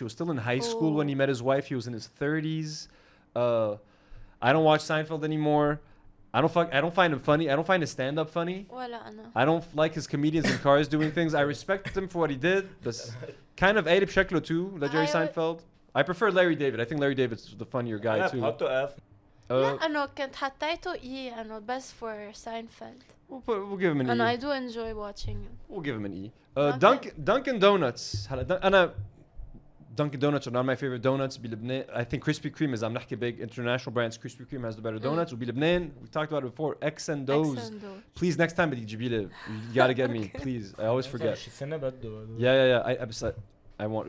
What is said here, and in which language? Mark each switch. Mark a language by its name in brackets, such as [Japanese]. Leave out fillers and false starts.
[English] She was still in high school when he met his wife. He was in his 30s. I don't watch Seinfeld anymore. I don't find him funny. I don't find his stand-up funny. [Arabic] ولا أنا. [English] I don't like his comedians in cars doing things. I respect him for what he did. But kind of [Arabic] قالب شكله [English] too, like Jerry Seinfeld. I prefer Larry David. I think Larry David's the funnier guy too. [Arabic] حطه F. لا أنا كنت حطيته E أنا بس [English] for Seinfeld. We'll give him an E. And I do enjoy watching it. We'll give him an E. Okay. Dunkin' Donuts. Dunkin' Donuts are not my favorite donuts. I think Krispy Kreme is I'm big international brands. Krispy Kreme has the better donuts. [Arabic] وبلبنان [English] we talked about it before. X and Do's. Please next time you gotta get me please. I always forget. Yeah. I want.